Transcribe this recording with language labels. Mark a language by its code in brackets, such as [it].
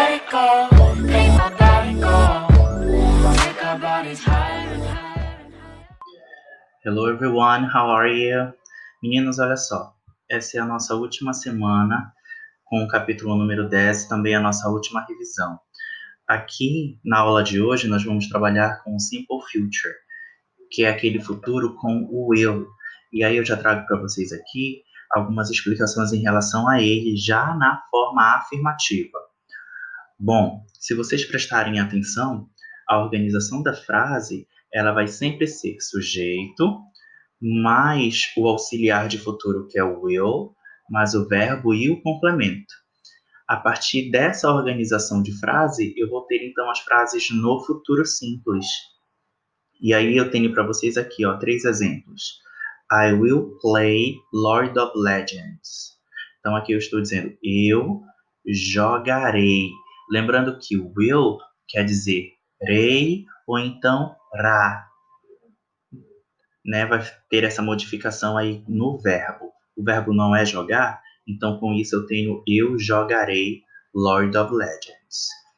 [en] go, make my body go, make our bodies higher and higher and higher. Hello everyone, how are you? [pt] Meninos, olha só, essa é a nossa última semana com o capítulo número 10 e também a nossa última revisão. Aqui, na aula de hoje, nós vamos trabalhar com o Simple Future, que é aquele futuro com o will. E aí eu já trago para vocês aqui algumas explicações em relação a ele, já na forma afirmativa. Bom, se vocês prestarem atenção, a organização da frase, ela vai sempre ser sujeito, mais o auxiliar de futuro, que é o will, mais o verbo e o complemento. A partir dessa organização de frase, eu vou ter então as frases no futuro simples. E aí eu tenho para vocês aqui, 3 exemplos. [en] I will play Lord of Legends. [pt] Então aqui eu estou dizendo, eu jogarei. Lembrando que will quer dizer rei ou então ra. Né? Vai ter essa modificação aí no verbo. O verbo não é jogar, então com isso eu tenho eu jogarei Lord of Legends.